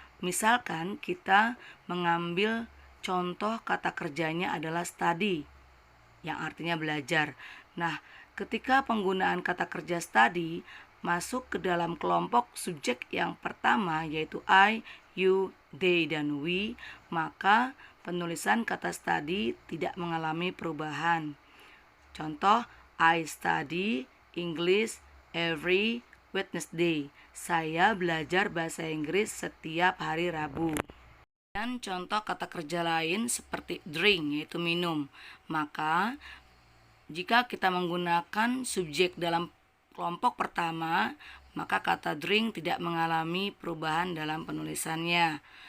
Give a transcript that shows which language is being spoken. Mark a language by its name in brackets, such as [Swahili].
[Indonesian] Misalkan kita mengambil contoh kata kerjanya adalah study yang artinya belajar. Nah, ketika penggunaan kata kerja study masuk ke dalam kelompok subjek yang pertama yaitu I, you, they, dan we, maka penulisan kata study tidak mengalami perubahan. Contoh, [English] I study English every Wednesday. [Indonesian] Saya belajar bahasa Inggris setiap hari Rabu. Dan contoh kata kerja lain seperti drink, yaitu minum. Maka jika kita menggunakan subjek dalam kelompok pertama, maka kata drink tidak mengalami perubahan dalam penulisannya.